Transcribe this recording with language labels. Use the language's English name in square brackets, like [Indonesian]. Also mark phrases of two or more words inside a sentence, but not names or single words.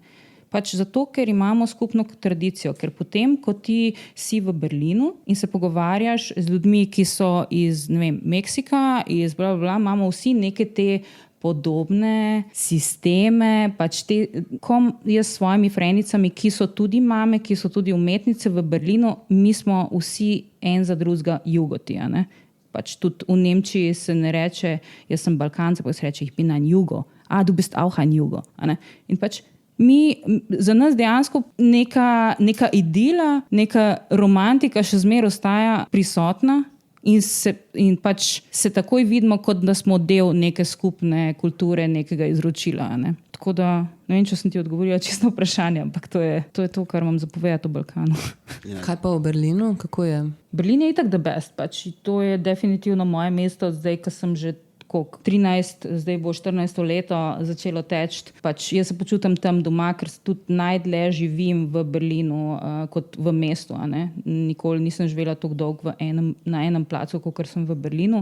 [Slovenian] Pač zato, ker imamo skupno tradicijo, ker potem, ko ti si v Berlinu in se pogovarjaš z ljudmi, ki so iz, ne vem, Meksika, iz imamo vsi neke te podobne sisteme, pač kom jaz s svojimi frendicami, ki so tudi mame, ki so tudi umetnice v Berlinu, mi smo vsi en za drugega jugoti, ne? Pač tudi v Nemčiji se ne reče, jaz sem Balkanca, pa se reče, [German] ich bin ein Jugo. Du bist auch ein Jugo. [Slovenian] In pač za nas dejansko neka idila, neka romantika še zmeraj ostaja prisotna in pač se takoj vidimo, kot da smo del neke skupne kulture, nekega izročila. Ne? Tako da, ne vem, če sem ti odgovorila čisto vprašanje, ampak to je to, kar vam zapovedati o Balkanu. Kaj pa v Berlinu? Kako je? Berlin je itak [English] the best. [Slovenian] Pač to je definitivno moje mesto, zdaj, ko sem že 13, zdaj bo 14 leto začelo teči. Pač jaz se počutim tam doma, ker tudi najdlje živim v Berlinu kot v mestu. Nikoli nisem živela tako dolgo na enem placu, kot sem v Berlinu.